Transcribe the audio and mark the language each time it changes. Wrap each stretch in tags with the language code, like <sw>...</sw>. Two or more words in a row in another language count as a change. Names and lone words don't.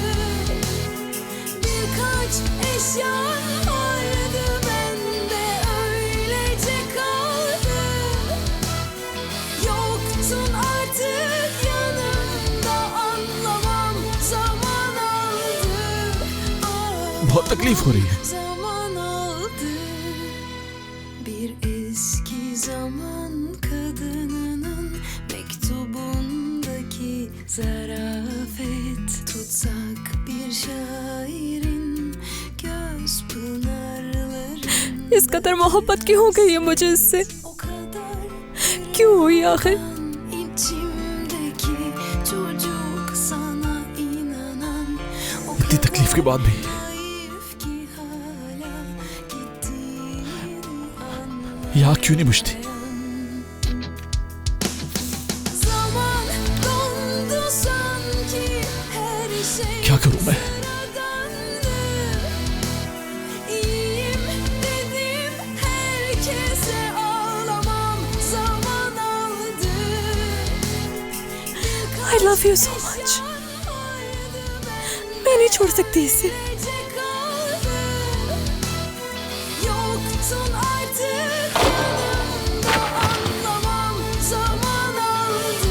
<tr>Birkaç eşya vardı bende, öylece kaldı. Yoktun artık yanımda, anlamam zaman aldı.</tr> <hi>बहुत तकलीफ हो रही है।</hi> <tr>Zaman aldı. Bir eski zaman kadınının mektubundaki zarafet, tutsak bir şairin göz pınarların.</tr> <hi>इस कदर मोहब्बत क्यों हो गई है मुझे इससे?</hi> <tr>O kadar</tr> <hi>क्यों हुई आखिर?</hi> <tr>içimdeki çocuk sana inanan, o</tr> <hi>इतनी तकलीफ के बाद भी</hi> <tr>naif ki hala gittiğini</tr> <hi>ये आग क्यों नहीं बुझती?</hi> <tr>Zaman dondu sanki, her şey</tr> <hi>क्या करूं मैं?</hi> <tr>sıradandı. İyiyim dedim herkese, ağlamam zaman aldı.</tr> <en>I love you so much.</en> <hi>मैं नहीं छोड़ सकती इसे।</hi> <tr>Yoktun artık yanımda, anlamam zaman aldı.</tr>